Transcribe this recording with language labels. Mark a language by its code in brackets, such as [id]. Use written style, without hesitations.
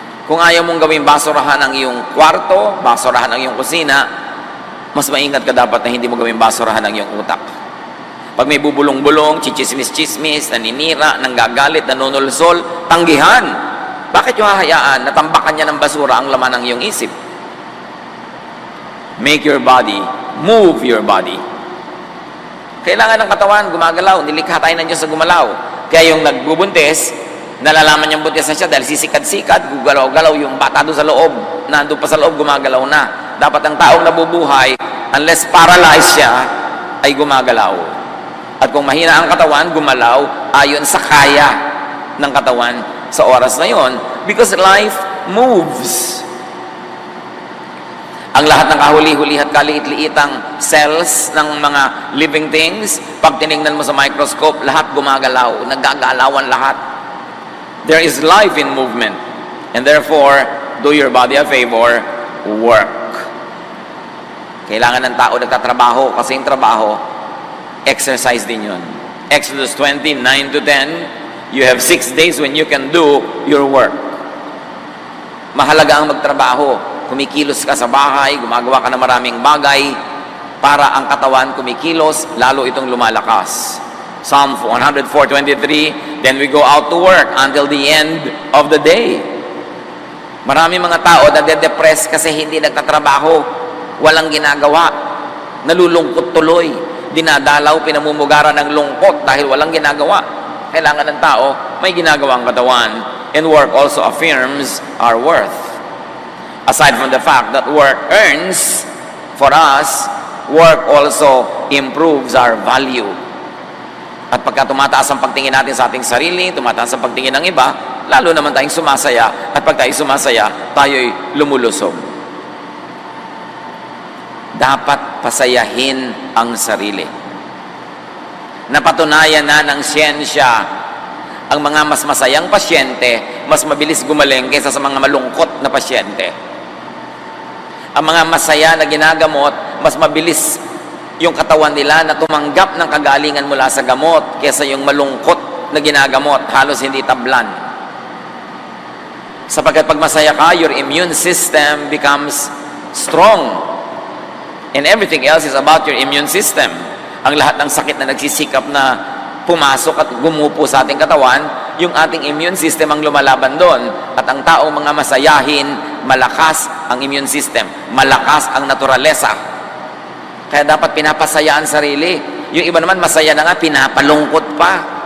[tl] Kung ayaw mong gawing basurahan ang iyong kwarto, basurahan ang iyong kusina, mas maingat ka dapat na hindi mo gawing basurahan ang iyong utak. Pag may bubulong-bulong, chichismis-chismis, naninira, nanggagalit, nanunulsol, tanggihan. Bakit yung hahayaan na tambakan niya ng basura ang laman ng iyong isip? [en] Make your body, move your body. [tl] Kailangan ng katawan, gumagalaw. Nilikha tayo ng Diyos sa gumalaw. Kaya yung nagbubuntis, nalalaman niyang buntis na siya dahil sisikad-sikad, gugalaw-galaw yung bata doon sa loob. Nandun pa sa loob, gumagalaw na. Dapat ang taong nabubuhay, unless paralyzed siya, ay gumagalaw. At kung mahina ang katawan, gumalaw ayon sa kaya ng katawan sa oras na yon, [en] because life moves. [tl] Ang lahat ng kahuli-huli at kaliit-liitang cells ng mga living things, pag tinignan mo sa microscope, lahat gumagalaw, naggagalawan lahat. [en] There is life in movement, and therefore, do your body a favor, work. [tl] Kailangan ng tao nagtatrabaho kasi yung trabaho, exercise din yun. [en] Exodus 20:9-10, you have 6 days when you can do your work. [tl] Mahalaga ang magtrabaho. Kumikilos ka sa bahay, gumagawa ka ng maraming bagay para ang katawan kumikilos, lalo itong lumalakas. [en] Psalm 104:23, then we go out to work until the end of the day. [tl] Marami mga tao na de-depress kasi hindi nagtatrabaho, walang ginagawa, nalulungkot tuloy, dinadalaw, pinamumugaran ng lungkot dahil walang ginagawa. Kailangan ng tao may ginagawang katawan, [en] and work also affirms our worth. Aside from the fact that work earns for us, work also improves our value. [tl] At pagka tumataas ang pagtingin natin sa ating sarili, tumataas ang pagtingin ng iba, lalo naman tayong sumasaya. At pag tayo sumasaya, tayo'y lumulusog. Dapat pasayahin ang sarili. Napatunayan na ng siyensya, ang mga mas masayang pasyente, mas mabilis gumaling kaysa sa mga malungkot na pasyente. Ang mga masaya na ginagamot, mas mabilis yung katawan nila na tumanggap ng kagalingan mula sa gamot kaysa yung malungkot na ginagamot, halos hindi tablan. Sapagkat pag masaya ka, [en] your immune system becomes strong. And everything else is about your immune system. [tl] Ang lahat ng sakit na nagsisikap na pumasok at gumupo sa ating katawan, yung ating immune system ang lumalaban doon. At ang taong mga masayahin, malakas ang immune system, malakas ang naturalesa. Kaya dapat pinapasaya ang sarili. Yung iba naman masaya na nga, pinapalungkot pa.